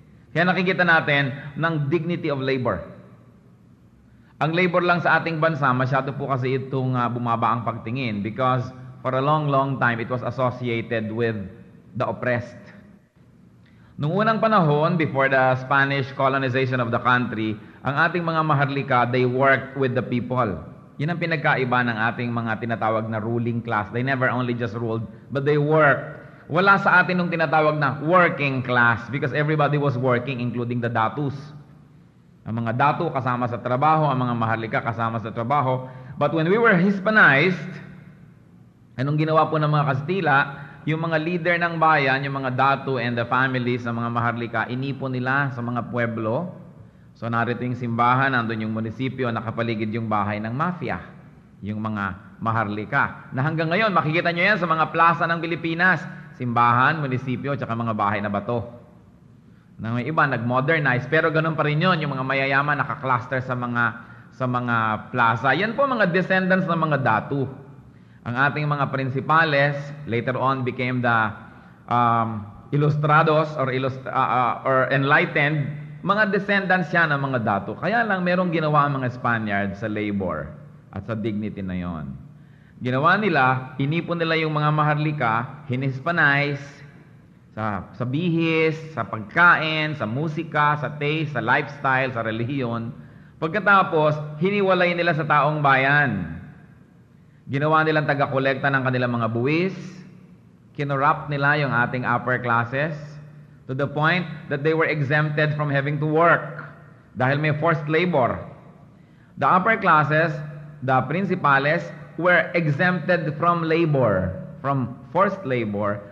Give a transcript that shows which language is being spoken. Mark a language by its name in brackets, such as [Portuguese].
[Filipino] Kaya nakikita natin ng dignity of labor. Ang labor lang sa ating bansa, masyado po kasi itong bumaba ang pagtingin [English] because for a long, long time, it was associated with the oppressed. [Filipino] Noong unang panahon, [English] before the Spanish colonization of the country, [Filipino] ang ating mga maharlika, [English] they worked with the people. [Filipino] Yan ang pinagkaiba ng ating mga tinatawag na ruling class. [English] They never only just ruled, but they worked. [Filipino] Wala sa atin nung tinatawag na [English] working class because everybody was working, including the datus. [Filipino] Ang mga datu kasama sa trabaho, ang mga maharlika kasama sa trabaho. [English] But when we were Hispanized, [Filipino] anong ginawa po ng mga Kastila? Yung mga leader ng bayan, yung mga datu [English] and the families [Filipino] ng mga maharlika, inipon nila sa mga pueblo. So narito yung simbahan, nandun yung munisipyo, nakapaligid yung bahay ng mafia, yung mga maharlika. Na hanggang ngayon, makikita nyo yan sa mga plaza ng Pilipinas. Simbahan, munisipyo, tsaka mga bahay na bato. Na may iba, nag-modernize, pero ganun pa rin yun, yung mga mayayaman nakakluster sa mga plaza. Yan po mga descendants ng mga datu. Ang ating mga principales, [English] later on became the ilustrados or enlightened, [Filipino] mga descendants siya ng mga datu. Kaya lang merong ginawa ang mga Spaniards sa labor at sa dignity na yon. Ginawa nila, inipon nila yung mga maharlika, hinispanize sa bihis, sa pagkain, sa musika, sa taste, sa lifestyle, sa relihiyon, Pagkatapos, hiniwalay nila sa taong bayan. Ginawa nilang taga-kolekta ng kanilang mga buwis. Kinorrupt nila yung ating [English] upper classes to the point that they were exempted from having to work [Filipino] dahil may [English] forced labor. The upper classes, the principales, were exempted from labor, from forced labor.